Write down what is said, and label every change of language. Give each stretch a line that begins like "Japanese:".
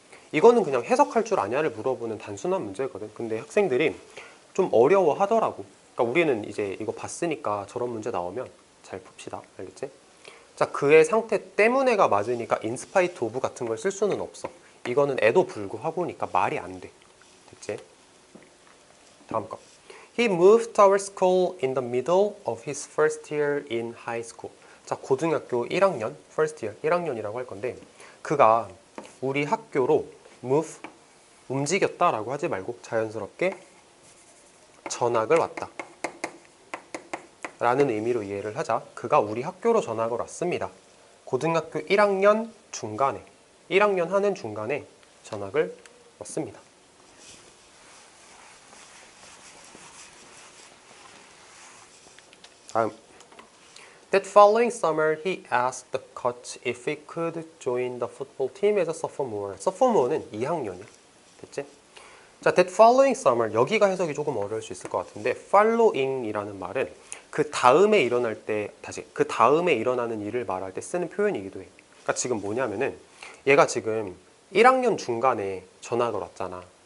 Korean: 이거는 그냥 해석할 줄 아냐를 물어보는 단순한 문제거든. 근데 학생들이 좀 어려워 하더라고. 그러니까 우리는 이제 이거 봤으니까 저런 문제 나오면 잘 풉시다. 알겠지? 자, 그의 상태 때문에가 맞으니까 in spite of 같은 걸 쓸 수는 없어. 이거는 에도 불구하고니까 말이 안 돼. 됐지? 다음 거.
English: He moved to our school in the middle of his first year in high school.
Korean: 자, 고등학교 1학년, first year, 1학년이라고 할 건데, 그가 우리 학교로 move, 움직였다라고 하지 말고 자연스럽게 전학을 왔다 라는 의미로 이해를 하자. 그가 우리 학교로 전학을 왔습니다. 고등학교 1학년 중간에, 1학년 하는 중간에 전학을 왔습니다. 다음.
English: That following summer, he asked the coach if he could join the football team as a sophomore.
Korean: sophomore는 2학년이야. 됐지? 자,
English: that following summer,
Korean: 여기가 해석이 조금 어려울 수 있을 것 같은데, following이라는 말은 그 다음에 일어날 때, 그 다음에 일어나는 일을 말할 때 쓰는 표현이기도 해. 그러니까 지금 뭐냐면은, 얘가 지금 1학년 중간에 전학을 왔잖아.